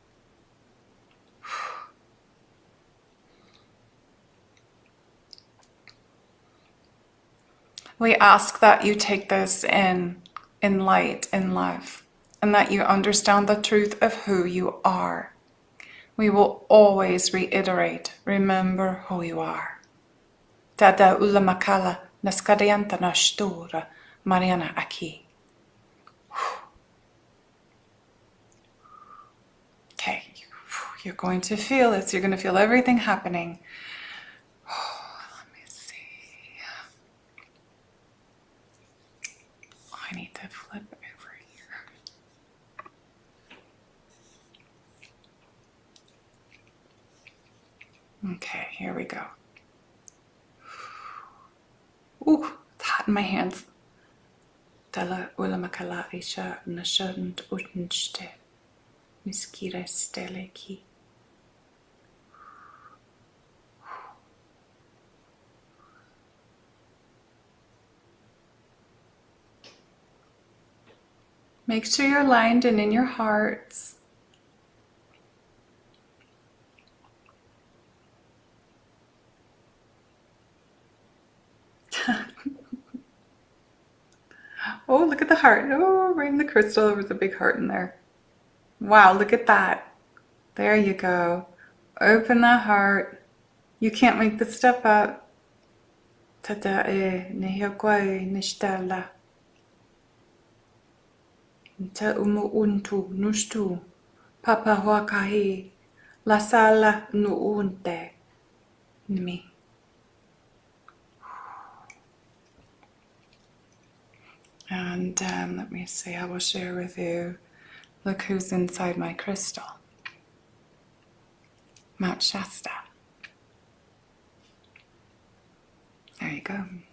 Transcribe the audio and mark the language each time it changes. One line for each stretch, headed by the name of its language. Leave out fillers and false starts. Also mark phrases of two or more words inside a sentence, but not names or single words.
English: We ask that you take this in light, in love, and that you understand the truth of who you are. We will always reiterate, remember who you are. Tada ulamakala naskadianta nashtura Mariana aki. Okay, you're going to feel this. You're going to feel everything happening. Let me see. I need to flip over here. Okay, here we go. Ooh, it's hot in my hands. Dala ulamakala isha nashund utnchte. Miskira steleki. Make sure you're aligned and in your hearts. Oh, look at the heart. Oh, right in the crystal, there was a big heart in there. Wow, look at that. There you go. Open that heart. You can't make this stuff up. Tatae nehiakwai nishtala. Nta umu untu nushtu. Papa wakahi. La sala nuunte. Nimi. And let me see, I will share with you. Look who's inside my crystal. Mount Shasta. There you go.